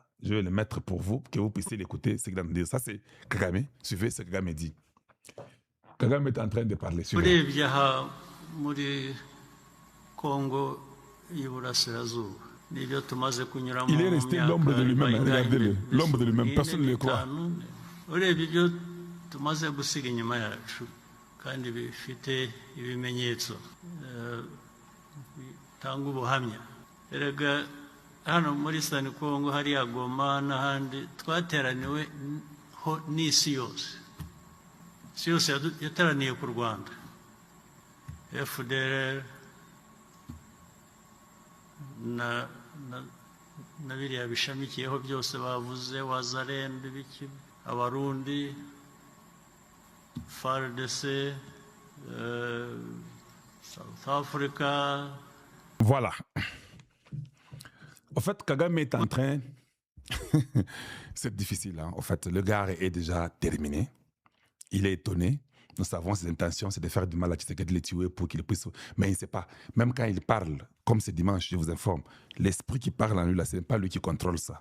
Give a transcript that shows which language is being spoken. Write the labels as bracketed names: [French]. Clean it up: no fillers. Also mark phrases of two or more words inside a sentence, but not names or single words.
[French] Je vais le mettre pour vous, que vous puissiez l'écouter, ce qu'il a nous dire. Ça, c'est Kagame. Suivez ce que Kagame dit. Kagame est en train de parler. Suivez. Il est resté l'ombre de lui-même. Regardez-le. L'ombre de lui-même. Personne ne le croit. [Kinyarwanda] kandi bifite ibimenyetso bitanga ubuhamya. Erega hano muri Sani Kongo hariya Goma n'ahandi twateraniwe ho n'isi yose. Isi yose yateraniye ku Rwanda. FDLR na biriya bishamikiyeho byose bavuze, Wazalendo biki, Abarundi, FARDC, South Africa. [French] Voilà. En fait, Kagame est en train... C'est difficile, hein. En fait, le gars est déjà terminé. Il est étonné. Nous savons ses intentions, c'est de faire du mal à Tshisekedi, de les tuer pour qu'il puisse... Mais il ne sait pas. Même quand il parle, comme c'est dimanche, je vous informe, l'esprit qui parle en lui, là, ce n'est pas lui qui contrôle ça.